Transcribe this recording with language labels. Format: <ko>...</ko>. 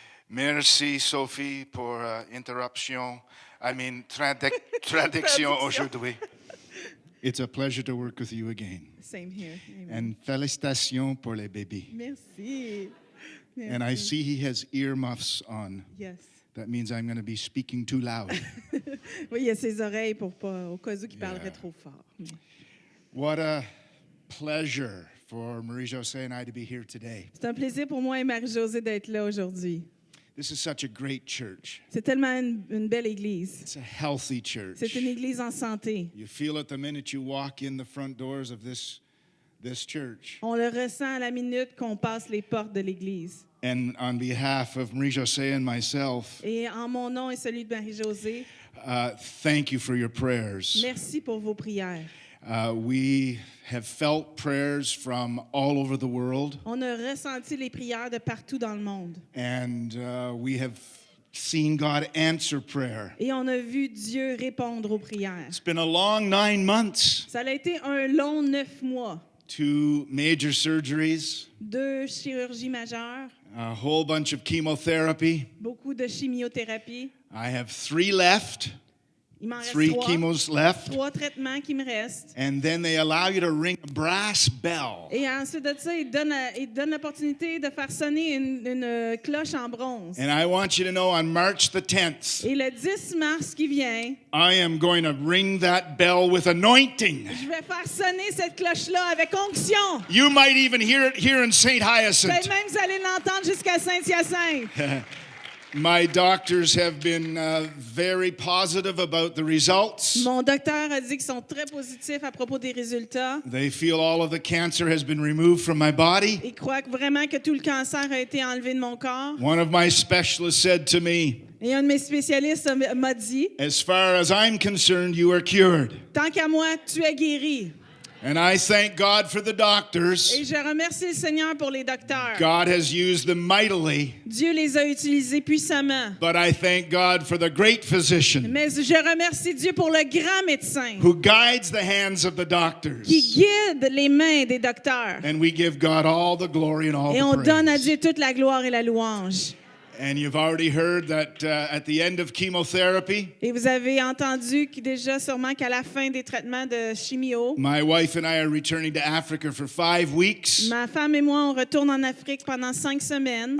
<fr>Merci Sophie pour interruption. Traduction aujourd'hui.</fr> <en>It's a pleasure to work with you again. Same here. Amen.</en> <fr>And félicitations pour les bébés. Merci.</fr> <en>And I see he has earmuffs on. Yes. That means I'm going to be speaking too loud.</en> <fr>Oui, il y a ses oreilles pour pas, au cas où il</fr> <en>Yeah.</en> <fr>parlerait trop fort.</fr> <en>What a pleasure for Marie-Josée and I to be here today.</en> <fr>C'est un plaisir pour moi et Marie-Josée d'être là aujourd'hui.</fr> <en>This is such a great church.</en> <fr>C'est tellement une belle église.</fr> <en>It's a healthy church.</en> <fr>C'est une église en santé.</fr> <en>You feel it the minute you walk in the front doors of this church.</en> <fr>On le ressent à la minute qu'on passe les portes de l'église.</fr> <en>And on behalf of Marie-Josée and myself,</en> <fr>Et en mon nom et celui de Marie-Josée,</fr> <en>thank you for your prayers.</en> <fr>merci pour vos prières.</fr> <en>We have felt prayers from all over the world,</en> <fr>On a ressenti les prières de partout dans le monde.</fr> <en>and we have seen God answer prayer.</en> <fr>Et on a vu Dieu répondre aux prières.</fr> <en>It's been a long 9 months,</en> <fr>Ça a été un long 9 mois.</fr> <en>2 major surgeries,</en> <fr>2 chirurgies majeures,</fr> <en>a whole bunch of chemotherapy.</en> <fr>beaucoup de chimiothérapie.</fr> <en>I have 3 left,</en> <fr>Il m'en reste</fr> <en>3</en> <fr>3.</fr> <en>chemos left,</en> <fr>3 traitements qui me restent.</fr> <en>and then they allow you to ring a brass bell.</en> <fr>Et ensuite de ça, il donne l'opportunité de faire sonner une cloche en bronze.</fr> <en>And I want you to know on March the 10th,</en> <fr>Et le 10 mars qui vient,</fr> <en>I am going to ring that bell with anointing.</en> <fr>je vais faire sonner cette cloche-là avec onction.</fr> <en>You might even hear it here in St.</en> <fr>Peut-être</fr> <en>Hyacinthe.</en> <fr>même que vous allez l'entendre jusqu'à Saint-Hyacinthe.</fr> <en>My doctors have been very positive about the results.</en> <fr>Mon docteur a dit qu'ils sont très positifs à propos des résultats.</fr> <en>They feel all of the cancer has been removed from my body.</en> <fr>Ils croient vraiment que tout le cancer a été enlevé de mon corps.</fr> <en>One of my specialists said to me,</en> <fr>Et un de mes spécialistes m'a dit,</fr> <en>as far as I'm concerned, you are cured.</en> <fr>tant qu'à moi, tu es guéri.</fr> <en>And I thank God for the doctors.</en> <fr>Et je remercie le Seigneur pour les docteurs.</fr> <en>God has used them mightily,</en> <fr>Dieu les a utilisés puissamment.</fr> <en>but I thank God for the great physician</en> <fr>Mais je remercie Dieu pour le grand médecin</fr> <en>who guides the hands of the</en> <fr>qui</fr> <en>doctors.</en> <fr>guide les mains des docteurs.</fr> <en>And we give God all the glory and all</en> <fr>Et on</fr> <en>the</en> <fr>donne à</fr> <en>praise.</en> <fr>Dieu toute la gloire et la louange.</fr> <en>And you've already heard that at the end of chemotherapy,</en> <fr>Et vous avez entendu déjà sûrement qu'à la fin des traitements de chimio,</fr> <en>my wife and I are returning to Africa for 5 weeks.</en> <fr>ma femme et moi, on retourne en Afrique pendant 5 semaines.</fr>